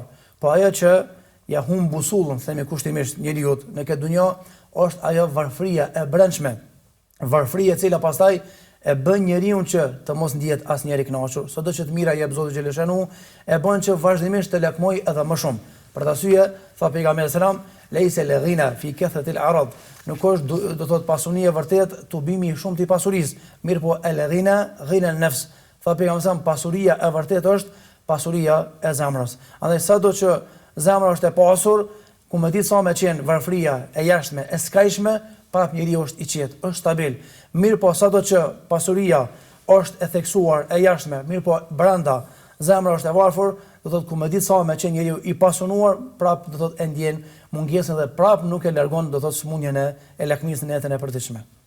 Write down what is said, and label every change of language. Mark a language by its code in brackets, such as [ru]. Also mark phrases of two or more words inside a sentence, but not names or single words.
[sq] Po ajo që ja humb busullën, themi kushtimisht njeriu në këtë dunjë, është ajo varfëria e brendshme. Varfëria e cila pastaj e bën njeriu që të mos ndihet asnjëri i kënaqur, sado që të mira i jep Zoti xheleshanu, e bën që vazhdimisht të lakmoj edhe më shumë. Për të arsye, tha pejgamberi selam, [ar] ليس الغنى في كثرة العرض, [sq] nuk është do të thotë pasunia vërtet tubimi i shumtë i pasurisë, mirë po [ar] الغنى غنى النفس. [sq] Tha pejgamberi selam, pasuria e vërtet është pasuria e zemrës. Andaj sado që zemra është e pasur, ku me ditë sa me qenë varfëria e jashtme, e skajshme, prap njeriu është i qetë, është stabil. Mirë po sado që pasuria është e theksuar, e jashtme, mirë po brenda zemra është e varfër, do thotë ku me ditë sa me qenë njeriu i pasunuar, prap do thotë e ndjen mungesën dhe prap nuk e largon do thotë smundjen e lakmisë në jetën e përditshme.